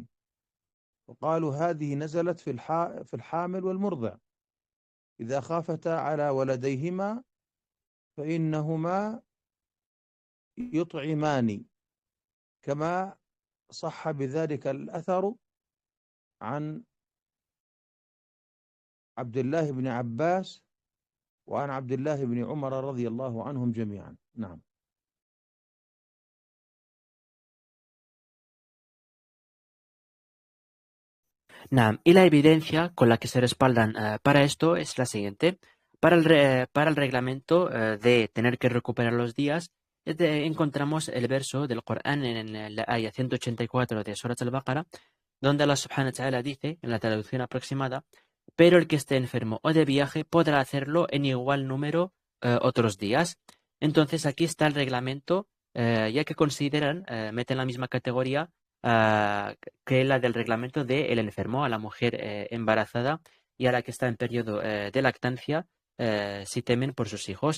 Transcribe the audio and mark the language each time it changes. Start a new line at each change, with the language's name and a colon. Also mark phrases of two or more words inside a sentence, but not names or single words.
Arabic: وقالوا هذه نزلت في الحامل والمرضع إذا خافتا على ولديهما فإنهما يطعمان، كما صح بذلك الأثر عن عبد الله بن عباس وعن عبد الله بن عمر رضي الله عنهم جميعا. نعم. Naam.
Spanish: Y la evidencia con la que se respaldan para esto es la siguiente. Para el reglamento de tener que recuperar los días, encontramos el verso del Corán en la ayah 184 de Surat al-Baqarah, donde Allah
Arabic: سبحانه وتعالى
Spanish: dice, en la traducción aproximada: pero el que esté enfermo o de viaje podrá hacerlo en igual número otros días. Entonces aquí está el reglamento, ya que consideran, meten la misma categoría que la del reglamento del enfermo, a la mujer embarazada y a la que está en periodo de lactancia, si temen por sus hijos.